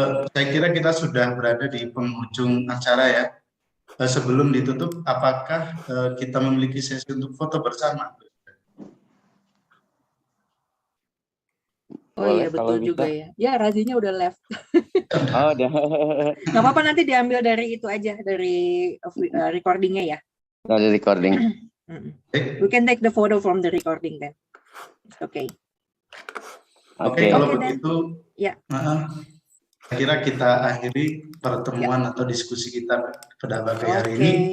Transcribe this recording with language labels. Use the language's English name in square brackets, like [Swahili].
[Indonesian] Saya kira kita sudah berada di penghujung acara ya. Sebelum ditutup, apakah kita memiliki sesi untuk foto bersama? Oh iya, betul juga ya. Ya, Razinya udah left. Oh, udah. Nggak apa-apa, nanti diambil dari itu aja, dari recordingnya ya. Dari recording. [English] We can take the photo from the recording then. Okay. [Indonesian] Oke, kalau [English] Okay, [Indonesian] begitu, ya. kira kita akhiri pertemuan atau diskusi kita pada pagi hari ini.